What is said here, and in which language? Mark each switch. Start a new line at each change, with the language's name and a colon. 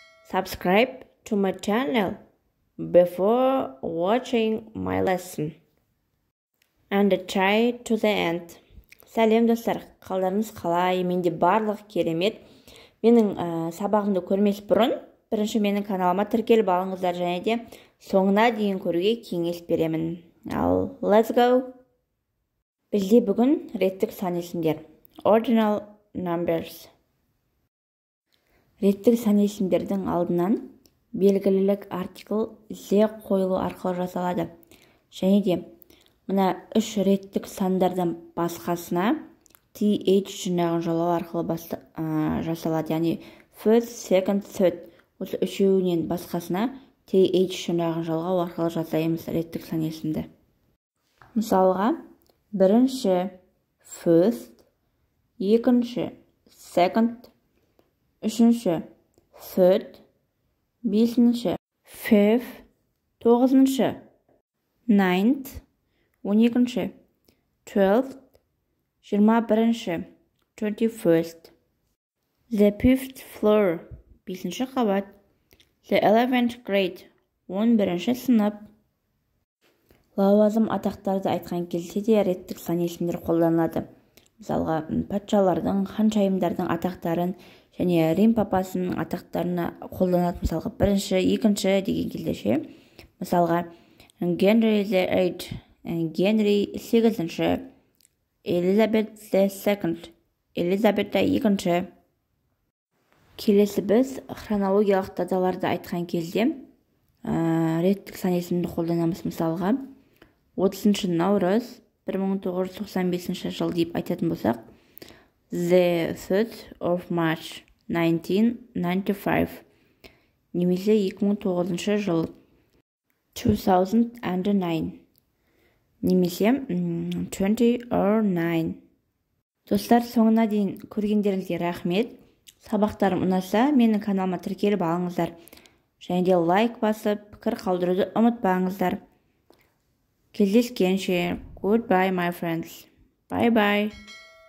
English: Subscribe to my channel before watching my lesson. And try to the end.
Kazakh: Сәлем достар, қалдарыңыз қалай? Менде барлық керемет. Менің сабағымды көрмес бұрын, бірінші менің каналыма тіркеліп алыңыздар, және де соңына дейін көруге кеңес беремін.
English: Ал, let's go!
Kazakh: Бізде бүгін реттік сан есімдер.
English: Ordinal numbers.
Kazakh: Реттік сан есімдердің алдынан белгілілік артикл зе қойылу арқылы жасалады. Және де мына үш реттік сандардан басқасына th жинағын жалау арқылы жасалады. Яғни first, second, third. Осы үшеуінен басқасына th жинағын жалғау арқылы жасаймыз реттік сан есімді. Мысалға, бірінші first, екінші second, үшінші third, бесінші fifth, тоғызыншы ninth, 12-ші 12th, 21-ші 21st.
English: The 5th floor,
Kazakh: 5-ші қабат.
English: The 11th grade,
Kazakh: 11-ші сынып. Лауазым атақтарды айтқан кезде де реттік сан есімдер қолданылады. Мысалға, патшалардың, ханшайымдардың атақтарын және Рим папасының атақтарына қолданады. Мысалға, бірінші, екінші деген кезде ше.
English: Мысалға, Henry the 8th, Генри 8-ші, Elizabeth the 2nd, Elizabeth the 2-ші.
Kazakh: Келесі біз хронологиялық даталарды айтқан кезде реттік сан есімді қолданамыз. Мысалға, 30-ші наурыз 1995 жыл деп айтатын болсақ,
English: The 3rd of March 1995,
Kazakh: немесе 2009 жыл 2009, немесе
English: 20 or 9.
Kazakh: Достар, соңына дейін көргендеріңізге рахмет. Сабақтарым ұнаса, менің каналыма тіркеліп алыңыздар. Және де лайк басып, пікір қалдыруды ұмытпаңыздар.
English: Кездескенше. Goodbye, my friends. Bye-bye.